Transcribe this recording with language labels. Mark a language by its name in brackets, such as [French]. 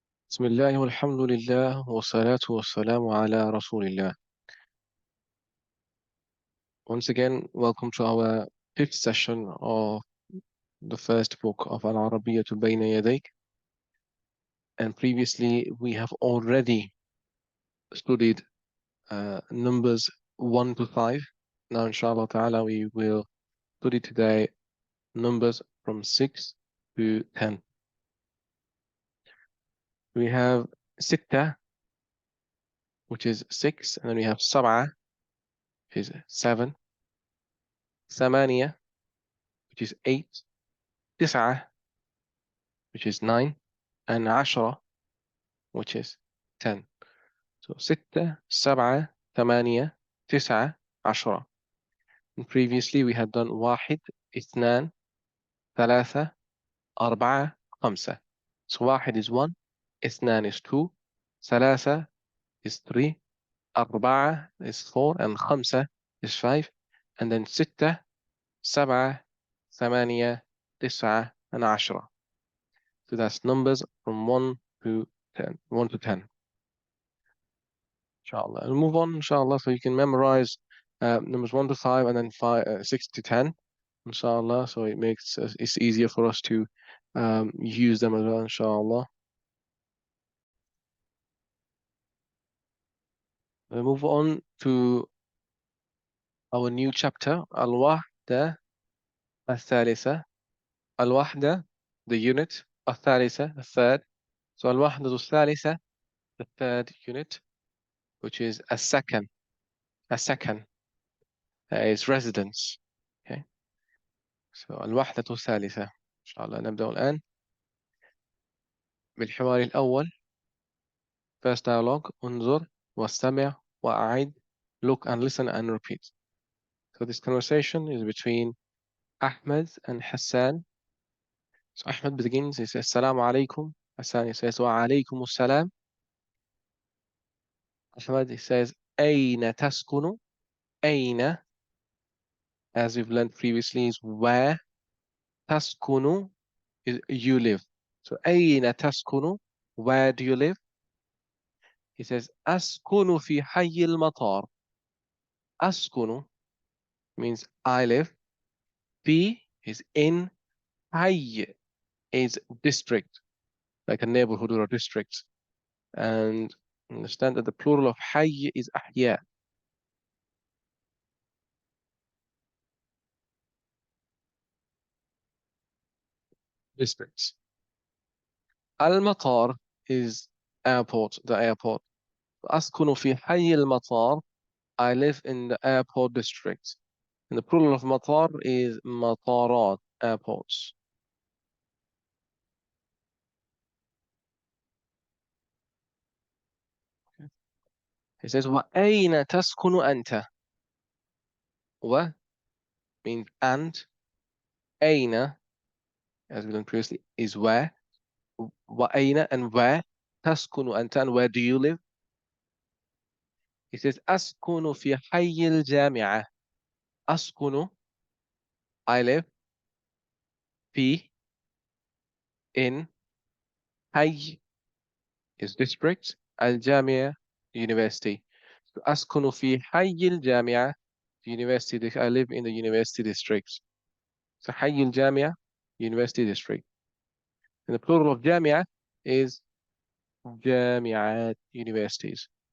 [Arabic] بسم الله والحمد لله والصلاة والسلام على رسول الله. [English] Once again, welcome to our fifth session of the first book of [Arabic] العربية بين يديك. [English] And previously, we have already studied numbers 1 to 5. Now, inshallah ta'ala, we will study today numbers from 6 to 10. We have ستة, which is 6, and then we have سبعة, which is 7, ثمانية, which is 8, تسعة, which is 9, and عشرة, which is 10. [Arabic] So ستة, سبعة, ثمانية, تسعة, عشرة. [English] And previously we had done [Arabic] واحد, اثنان, ثلاثة, أربعة, خمسة. [English] So واحد is 1, اثنان is 2, ثلاثة is 3, أربعة is 4, and خمسة is 5. [Arabic] And then ستة, سبعة, ثمانية, تسعة, and عشرة. [English] So that's numbers from 1 to 10. 1 to 10. Inshallah. We'll move on, inshallah, so you can memorize numbers 1 to 5 and then 6 to 10, inshallah. So it makes it's easier for us to use them as well, inshallah. We'll move on to our new chapter, Al-Wahda Al-Thalitha. Al-Wahda, the unit, Al-Thalitha, the third. So Al-Wahda Al-Thalitha, the third unit, which is a second. A second is residence. Okay. [Arabic] So الوحدة الثالثة إن شاء الله نبدأ الآن بالحوار الأول. [English] First dialogue. [Arabic] انظر واستمع وأعد. [English] Look and listen and repeat. So this conversation is between Ahmed and Hassan. So Ahmed begins, he says [Arabic] السلام عليكم. [English] Hassan he says [Arabic] وعليكم السلام. [English] Ahmed he says [Arabic] أين تسكن. [English] أين, as we've learned previously, is where. تسكن is you live. So [Arabic] أين تسكن, [English] where do you live? He says [Arabic] أسكن في حي المطار. [English] أسكن means I live. في is in. حي is district, like a neighborhood or a district. And understand that the plural of حي is أحياء. Districts. المطار is airport, the airport. [Arabic] أسكن في حي المطار, [English] I live in the airport district. And the plural of مطار is مطارات, airports. He says [Arabic] وأين تسكن أنت. [English] و means and. أين, as we learned previously, is where. وأين and where. [Arabic] تسكن أنت, [English] and where do you live? He says [Arabic] أسكن في حي الجامعة. [English] أسكن, I live. في, in. حي is district. الجامعة, university. [Arabic] So أسكن في حي الجامعة, university. [English] I live in the university district. So [Arabic] حي الجامعة, [English] university district. And the plural of جامعة is جامعات, universities.